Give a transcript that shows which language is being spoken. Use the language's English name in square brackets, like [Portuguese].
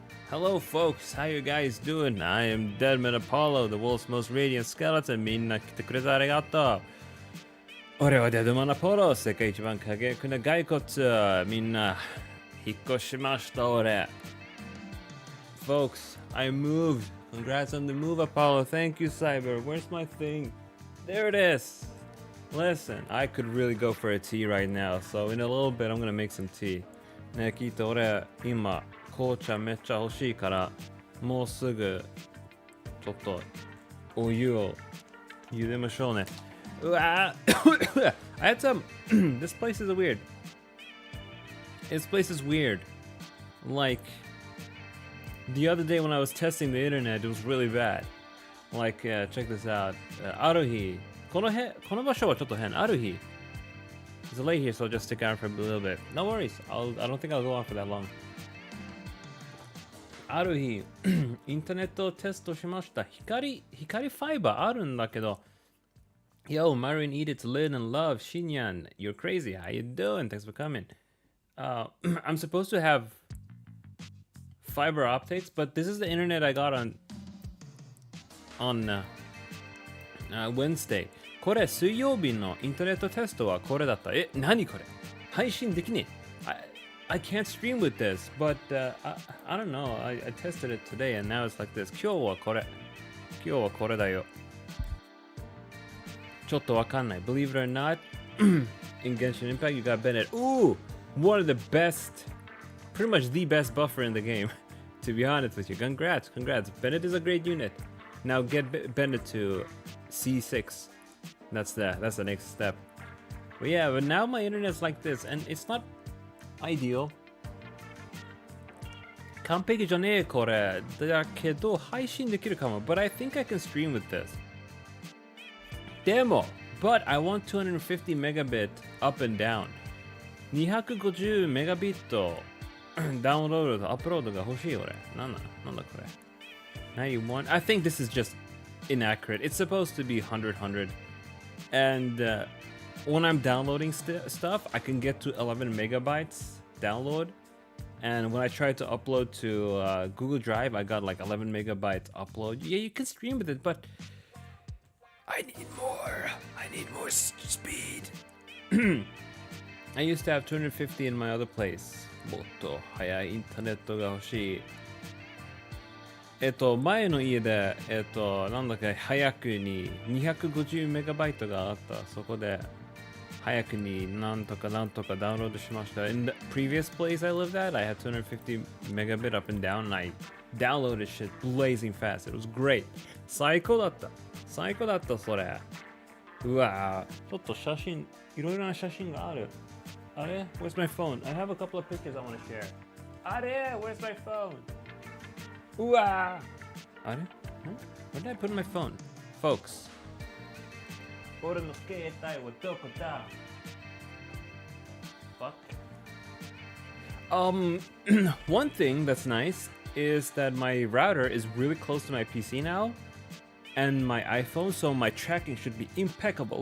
[English] Hello folks, how you guys doing? I am Deadman Apollo, the world's most radiant skeleton. [Japanese] みんな来てくれてありがとう。俺はデッドマンアポロ、世界一番輝くな骸骨。みんな引っ越しました俺。 [English] Folks, I moved. Congrats on the move, Apollo. Thank you, Cyber. Where's my thing? There it is. Listen, I could really go for a tea right now, so in a little bit I'm gonna make some tea. [Japanese] ね、聞いて俺今紅茶めっちゃ欲しいからもうすぐちょっとお湯を茹でましょうね。 [English] うわーI had some This place is weird. This place is weird. Like the other day when I was testing the internet, it was really bad. Like, check this out. ある日この場所はちょっと変。ある日 It's late here, so I'll just stick around for a little bit. No worries. I don't think I'll go on for that long. [Japanese] ある日インターネットをテストしました。光ファイバーあるんだけど。 [English] Yo, Marin, Edith, Lynn, and Love, Shinyan, you're crazy. How you doing? Thanks for coming. I'm supposed to have fiber optics, but this is the internet I got on Wednesday. [Japanese] これ水曜日のインターネットテストはこれだった。何これ？配信できねえ。 I can't stream with this, but I don't know. I tested it today and now it's like this. 今日はこれだよ。ちょっとわかんない。 [English] Believe it or not, in Genshin Impact, you got Bennett. Ooh, one of the best, pretty much the best buffer in the game, to be honest with you. Congrats. Bennett is a great unit. Now get Bennett to C6. That's the next step. But yeah, but now my internet's like this, and it's not ideal. [Japanese] 完璧じゃねえこれ。だけど配信できるかも。 [English] But I think I can stream with this. Demo, but I want 250 megabit up and down. [Japanese] 250 megabit ダウンロードとアップロードが欲しい俺。なんだこれ。91? [English] I think this is just inaccurate. It's supposed to be 100. And when I'm downloading stuff, I can get to 11 megabytes download. And when I tried to upload to Google Drive, I got like 11 megabytes upload. Yeah, you can stream with it, but I need more speed. I used to have 250 in my other place. [Japanese] もっと速いインターネットが欲しい。前の家で、なんだっけ、早くに250メガバイトがあった。そこで、早くになんとかダウンロードしました。 [English] In the previous place I lived at, I had 250 megabit up and down, and I downloaded shit blazing fast. It was great. 最高だった、それ。 [Japanese] うわぁ、ちょっと写真、いろいろな写真がある。 [English] あれ Where's my phone? I have a couple of pictures I want to share. あれ Where's my phone? うわぁ。あれ Where did I put my phone? Folks. [Japanese] 俺の携帯はどこだ Fuck. [English] One thing that's nice is that my router is really close to my PC now and my iPhone, so my tracking should be impeccable.